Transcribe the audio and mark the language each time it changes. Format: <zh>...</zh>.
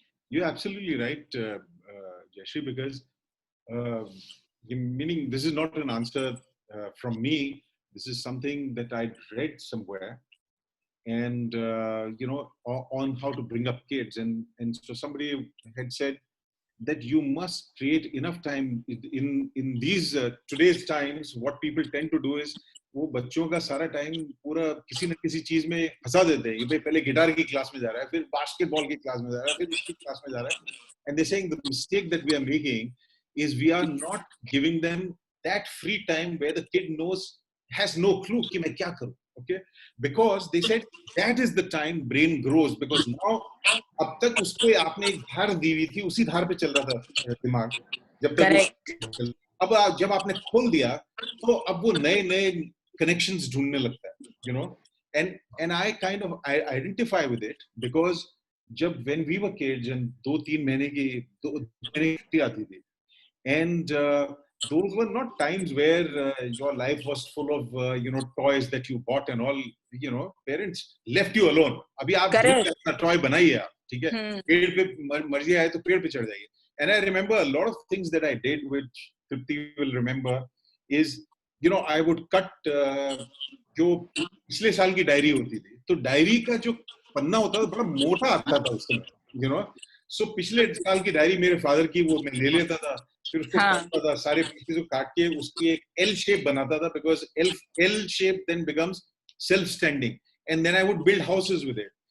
<en>You're absolutely right, Jayashree, because meaning this is not an answer from me. This is something that I read somewhere, and on how to bring up kids. And so somebody had said that you must create enough time in these today's times. What people tend to do is</en> <hi>वो बच्चों का सारा time पूरा किसी न किसी चीज में फंसा देते हैं. ये पहले गिटार की क्लास में जा रहा है, फिर बास्केटबॉल की क्लास में जा रहा है, फिर इसकी क्लास में जा रहा है.</hi> <en>And they're saying the mistake that we are making is we are not giving them that free time where the kid has no clue</en> <hi>कि मैं क्या करूं.</hi> <en>Okay, because they said that is the time brain grows, because now</en> <hi>अब तक उसको आपने एक धार दी हुई थी, उसी धार पे चल रहा था दिमाग जब तक. अब जब आपने खोल दिया तो अब वो नए</hi> <en>connections</en> <hi>ढूंढने लगता है,</hi> <en>and I kind of identify with it, because जब when we were kids and</en> <hi>2-3 महीने की आती थी,</hi> <en>and those were not times where your life was full of toys that you bought and all. Parents left you alone.</en> <hi>अभी आप अपना toy बनाइए आप, ठीक है, पेड़ पे मर्जी आए तो पेड़ पे चढ़ जाइए.</hi> <en>And I remember a lot of things that I did, which Tripti will remember, is I would cut</en> <hi>जो पिछले साल की डायरी होती थी, तो डायरी का जो पन्ना होता था बड़ा मोटा आता था उसमें, so पिछले साल की डायरी मेरे फादर की वो मैं ले लेता था, फिर उसको काटता था, सारे पीसेस को काट के उसकी एक L shape बनाता था,</hi> <en>because L shape then becomes self-standing, and then I would build houses with it.</en>